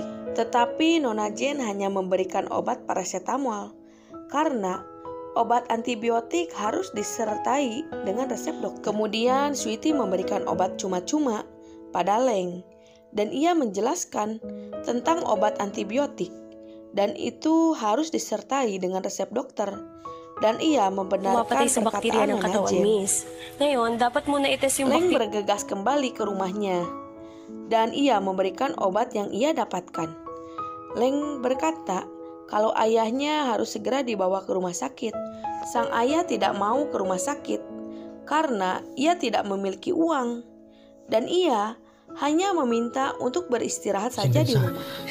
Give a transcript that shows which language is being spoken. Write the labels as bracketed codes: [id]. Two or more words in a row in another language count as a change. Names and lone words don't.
[id] Tetapi Nona Jen hanya memberikan obat parasetamol karena obat antibiotik harus disertai dengan resep dokter. Kemudian Sweety memberikan obat cuma-cuma pada Leng dan ia menjelaskan tentang obat antibiotik dan itu harus disertai dengan resep dokter. Dan ia membenarkan perkataan Nona Jen. Miss. [tl] Ngayon, dapat mo na ites yung [id] Leng bergegas kembali ke rumahnya dan ia memberikan obat yang ia dapatkan. Leng berkata kalau ayahnya harus segera dibawa ke rumah sakit. Sang ayah tidak mau ke rumah sakit karena ia tidak memiliki uang dan ia hanya meminta untuk beristirahat saja di rumah.